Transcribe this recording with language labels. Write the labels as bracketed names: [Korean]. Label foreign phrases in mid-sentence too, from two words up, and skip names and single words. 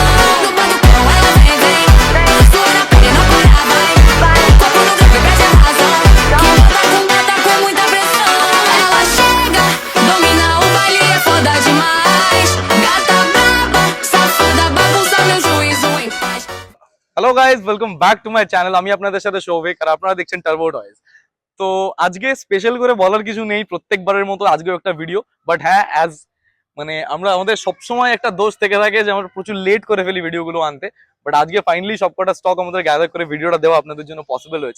[Portuguese] No batucão ela vem, vem, sua na pele não para, vai, vai. Corpo no grave perde a razão, que bota com muita pressão. Ela chega, domina o baile, é foda demais. Gata braba, safada, bagunça meu juízo em paz. [English] Hello guys, welcome back to my channel. [Bangla] আমি আপনাদের সাথে সৌভিক, আর আপনারা দেখছেন টার্বো টয়েজ। তো আজকে স্পেশাল করে বলার কিছু নেই, প্রত্যেকবারের মতো আজকেও একটা ভিডিও। বাট হ্যাঁ, আমরা আমাদের সবসময় একটা দোষ থেকে থাকে যে আমরা প্রচুর লেট করে ফেলি ভিডিওগুলো আনতে। বাট আজকে ফাইনালি সবকটা স্টক আমাদের গ্যাদার করে ভিডিওটা দেওয়া আপনাদের জন্য পসিবল হয়েছে।